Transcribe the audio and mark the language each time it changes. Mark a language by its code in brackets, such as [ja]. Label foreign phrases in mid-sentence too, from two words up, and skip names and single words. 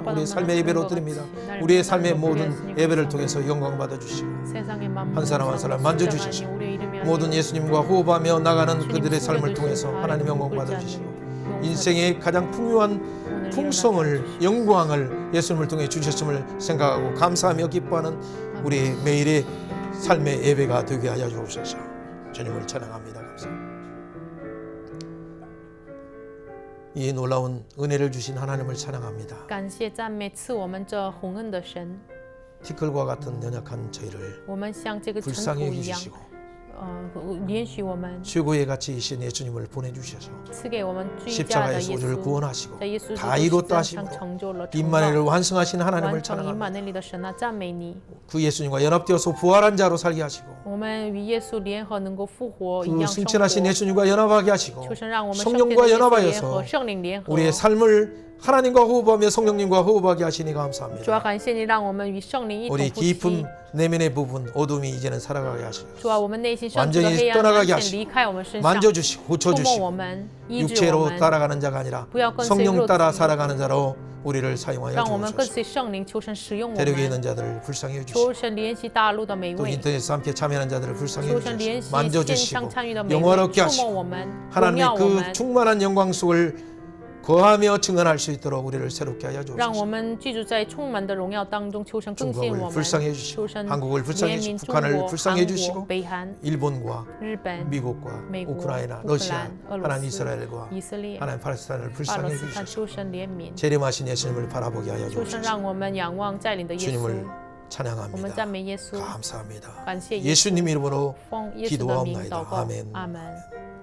[ko] 우리의 삶의 예배로 드립니다. 우리의 삶의 모든 예배를 통해서 영광 받아주시고 한 사람 한 사람 만져주셔서 모든 예수님과 호흡하며 나가는 그들의 삶을 통해서 하나님 영광 받아주시고 인생의 가장 풍요한 풍성을 영광을 예수님을 통해 주셨음을 생각하고 감사하며 기뻐하는 우리 매일의 삶의 예배가 되게 하여 주옵소서. 주님을 찬양합니다. 감사합니다. 이 놀라운 은혜를 주신 하나님을 찬양합니다. [zh] 感谢赞美赐我们这洪恩的神， [ko] 티끌과 같은 연약한 저희를 [zh] 我们像这个尘土 [ko] 불쌍히 [zh] 一样， [ko] 해주시고 [zh] 允许我们 [ko] 최고의 가치이신 예수님을 보내주셔서 [zh] 赐给我们最佳的 [ko] 십자가에서 [zh] 耶 [ko] 우리를 [zh] 稣， [ko] 구원하시고 [zh] 在耶稣 [ko] 다 [zh] 基督 [ko] 이뤘다 [zh] 十字架上 [ko] 하심으로 [zh] 成就了成 [ko] 임마누엘을 [zh] 道， [ko] 완성하신 하나님을 [zh] 完成以 [ko] 찬양합니다. [zh] 马内利的神啊，赞美你！ [ko] 그 예수님과 연합되어서 부활한 자로 살게 하시고 [zh] 我们与耶稣联合，能够复活一 [ko] 그 [zh] 样生 [ko] 승천하신 [zh] 活。 [ko] 예수님과 연합하게 하시고 [zh] 求神让我们圣天 [ko] 성령과 [zh] 的耶稣联 [ko] 연합하여서 [zh] 合，圣灵联合。 [ko] 우리의 삶을 하나님과 호흡하며 성령님과 호흡하게 하시니 [zh] 主要 [ko] 감사합니다. [zh] 感谢你，让我们与圣灵一同 [ko] 우리 [zh] 呼吸。 [ko] 깊은 내면의 부분 어둠이 이제는 살아가게 하시고 [zh] 主啊，我们内心深处的 [ko] 완전히 [zh] 黑暗完 [ko] 떠나가게 [zh] 全 [ko] 하시고 [zh] 离开我们身上， [ko] 만져주시고 [zh] 触摸我 [ko] 고쳐주시고 [zh] 们，医治我 [ko] 육체로 [zh] 们， [ko] 따라가는 자가 아니라 [zh] 不要跟随 [ko] 성령 [zh] 肉 [ko] 따라 [zh] 体， [ko] 살아가는 자로 우리를 사용하여 [zh] 让我们跟 [ko] 주옵소서. [zh] 随圣灵，求神使用我 [ko] 대륙에 [zh] 们。 [ko] 있는 자들을 불쌍히 [zh] 求 [ko] 해주시고 [zh] 神怜惜大陆的每 [ko] 또 [zh] 位， [ko] 인터넷에서 함께 참여하는 자들을 불쌍히 [zh] 求神怜 [ko] 해주시고 [zh] 惜线 [ko] 만져주시고 [zh] 上参与的每位， [ko] 영화롭게 [zh] 触摸 [ko] 하시고 [zh] 我们，荣 [ko] 하나님의 [zh] 耀我 [ko] 그 [zh] 们， [ko] 충만한 영광 속을 거하며 증언할 수 있도록 우리를 새롭게 하여 [zh] 让我 [ko] 주옵소서. [zh] 们居住在充满的荣耀当中。求神更新 [ko] 중국을 [zh] 我们， [ko] 불쌍히 [zh] 求 [ko] 해주시고 [zh] 神 [ko] 한국을 불쌍히 [zh] 怜悯 [ko] 해주시고 [zh] 中 [ko] 북한을 [zh] 国、 [ko] 불쌍히 [zh] 韩国、 [ko] 해주시고 [zh] 北韩、 [ko] 일본과 [zh] 日本、 [ko] 미국과 [zh] 美国、 [ko] 우크라이나 [zh] 乌克 [ko] 러시아 [zh] 兰、俄罗 [ko] 하나님 [zh] 斯、 [ko] 이스라엘과 [zh] 以色列、 [ko] 하나님 팔레스타인을 [zh] 巴 [ko] 불쌍히 [zh] 勒斯坦， [ko] 해주셔서 [zh] 求神怜悯。 [ko] 재림하신 예수님을 바라보게 하여 [zh] 求神 [ko] 주옵소서. [zh] 让我们仰望在领的耶稣， [ko] 주님을 [zh] 我们 [ko] 찬양합니다. [zh] 赞美耶稣， [ko] 감사합니다. [zh] 感谢耶稣， [ko] 예수님 이름으로 [zh] 奉耶稣的名祷 [ko] 기도하옵나이다. [zh] 告， [ko] 아멘. [zh] 阿门。